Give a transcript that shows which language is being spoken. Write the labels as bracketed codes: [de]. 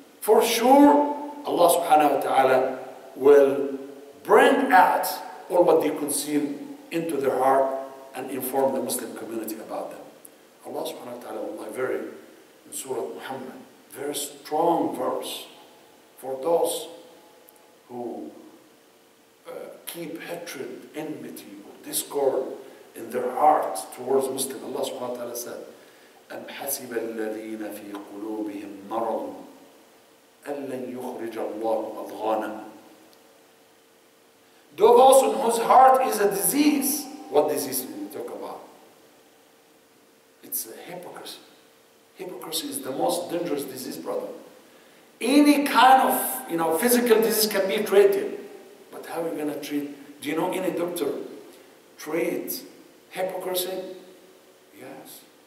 [en] For sure, Allah subhanahu wa ta'ala will bring out all what they conceal into their heart and inform the Muslim community about them. Allah subhanahu wa ta'ala, in Surah Muhammad, very strong verse for those who keep hatred, enmity, or discord in their hearts towards Muslims. Allah subhanahu wa ta'ala said, [ar] أَمْ حَسِبَ الَّذِينَ فِي قُلُوبِهِمْ مَرَضٌ أَلَّنْ يُخْرِجَ اللَّهُ أَضْغَانَهُمْ. [en] Those in whose heart is a disease. What disease do we talk about? It's a hypocrisy. Hypocrisy is the most dangerous disease, brother. Any kind of physical disease can be treated. But how are you going to treat? Do you know any doctor treats hypocrisy? Yes.